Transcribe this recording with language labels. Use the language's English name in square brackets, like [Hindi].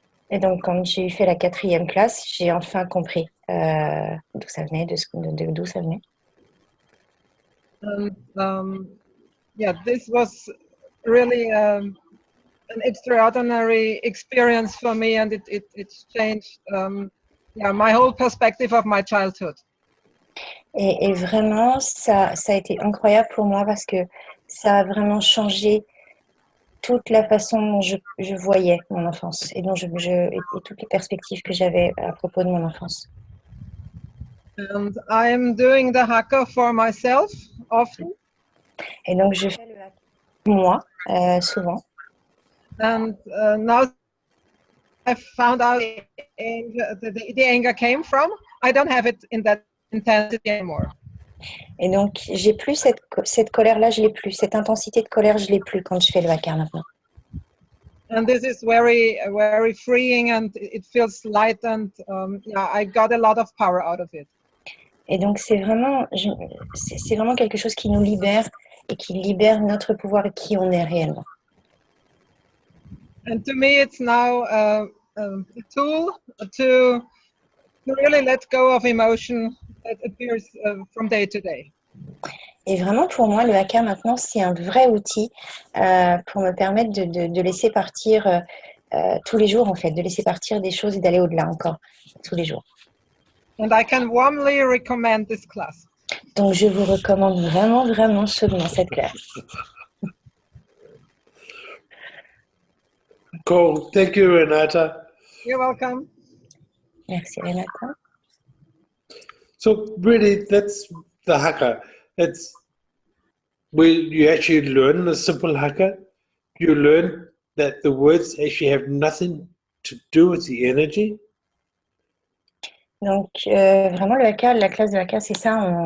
[French] Et donc, quand j'ai fait la 4e classe, j'ai enfin compris d'où ça venait, d'où ça venait. [English] And yeah, this was really an extraordinary experience for me, and it's changed my whole perspective of my childhood. [French] Et vraiment, ça a été incroyable pour moi parce que ça a vraiment changé toute la façon dont je voyais mon enfance et et toutes les perspectives que j'avais à propos de mon enfance. [English] And I'm doing the Haka for myself often. [French] Et donc je fais le Haka pour moi souvent. [English] And now I found out the anger came from. I don't have it in that intensity anymore. [French] Et donc, j'ai plus cette colère-là, je l'ai plus. Cette intensité de colère, je l'ai plus quand je fais le Haka maintenant. [English] And this is very, very freeing, and it feels light, and I got a lot of power out of it. [French] Et donc, c'est vraiment quelque chose qui nous libère et qui libère notre pouvoir et qui on est réellement. [English] And to me, it's now a tool to really let go of emotion that appears from day to day. [French] Et vraiment, pour moi, le Haka, maintenant, c'est un vrai outil pour me permettre de laisser partir tous les jours, en fait, de laisser partir des choses et d'aller au-delà encore, tous les jours. [English] And I can warmly recommend this class. [French] Donc, je vous recommande vraiment, vraiment chaudement cette classe. [English] Cool. Thank you, Renata. You're welcome. [French] Merci, Renata. [English] So really, that's the Haka. It's where you actually learn the simple Haka. You learn that the words actually have nothing to do with the energy. [French] Donc, vraiment, le Haka, la classe de Haka, c'est ça.